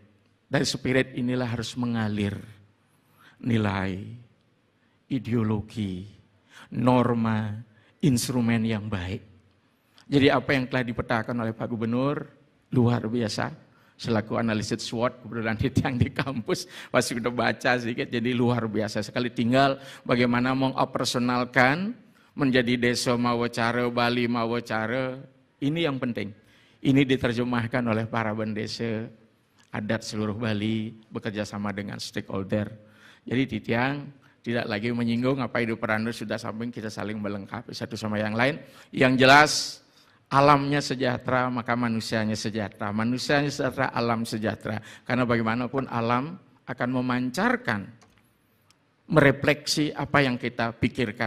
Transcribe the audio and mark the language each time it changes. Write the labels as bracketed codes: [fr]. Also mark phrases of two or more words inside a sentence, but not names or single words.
[id] Dari spirit inilah harus mengalir nilai, ideologi, norma, instrumen yang baik. Jadi apa yang telah dipetakan oleh Pak Gubernur, luar biasa. Selaku analisis SWOT, kebetulan yang di kampus, pasti udah baca sedikit, jadi luar biasa sekali. Tinggal bagaimana mengoperasionalkan menjadi desa mawacara, Bali mawacara, ini yang penting. Ini diterjemahkan oleh para bendesa adat seluruh Bali, bekerja sama dengan stakeholder. Jadi Titiang tidak lagi menyinggung apa hidup peranur sudah samping, kita saling melengkapi satu sama yang lain. Yang jelas, alamnya sejahtera, maka manusianya sejahtera. Manusianya sejahtera, alam sejahtera. Karena bagaimanapun alam akan memancarkan, merefleksi apa yang kita pikirkan.